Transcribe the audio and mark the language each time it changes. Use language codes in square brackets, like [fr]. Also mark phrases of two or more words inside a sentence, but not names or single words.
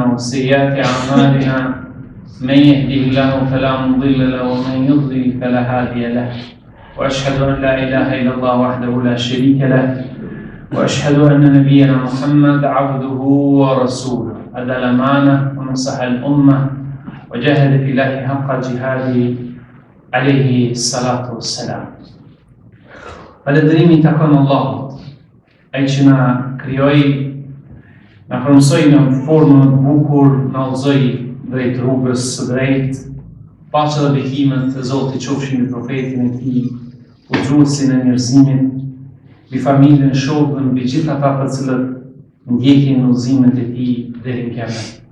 [ar] وسيئات أعمالنا من يهده الله فلا مضل له ومن يضلل فلا هادي له وأشهد أن لا إله إلا الله وحده لا شريك له وأشهد أن نبينا محمد عبده ورسوله أدى الأمانة ونصح الأمة وجاهد في الله حق جهاده عليه الصلاة والسلام. [sq] Falëndërimi takon Allahut, ai që na krijoi, na formsoi në formën e bukur, na udhëzoi drejt rrugës së drejtë. Paqja dhe bekimet e Zotit qofshin mbi profetin e tij, udhëzuesin e njerëzimit, mbi familjen, shokën, mbi gjithë ata të cilët ndjekin udhëzimet e tij deri në kiamet.